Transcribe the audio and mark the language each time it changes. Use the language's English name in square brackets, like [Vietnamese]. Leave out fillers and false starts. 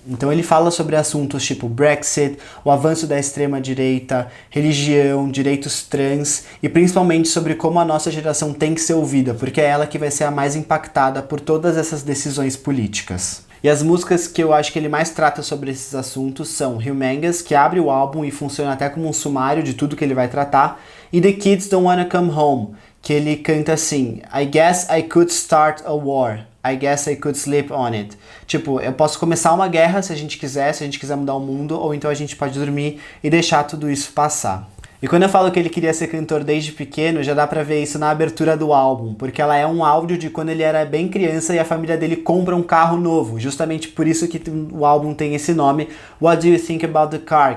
[Portuguese] Então ele fala sobre assuntos tipo Brexit, o avanço da extrema-direita, religião, direitos trans e principalmente sobre como a nossa geração tem que ser ouvida, porque é ela que vai ser a mais impactada por todas essas decisões políticas. E as músicas que eu acho que ele mais trata sobre esses assuntos são Humongous, que abre o álbum e funciona até como um sumário de tudo que ele vai tratar, [English] E The Kids Don't Wanna Come Home, [Portuguese] que ele canta assim: [English] I guess I could start a war, I guess I could sleep on it. [Portuguese] Tipo, eu posso começar uma guerra se a gente quiser mudar o mundo, ou então a gente pode dormir e deixar tudo isso passar. E quando eu falo que ele queria ser cantor desde pequeno, já dá pra ver isso na abertura do álbum, porque ela é um áudio de quando ele era bem criança e a família dele compra um carro novo, justamente por isso que o álbum tem esse nome, What Do You Think About the Car?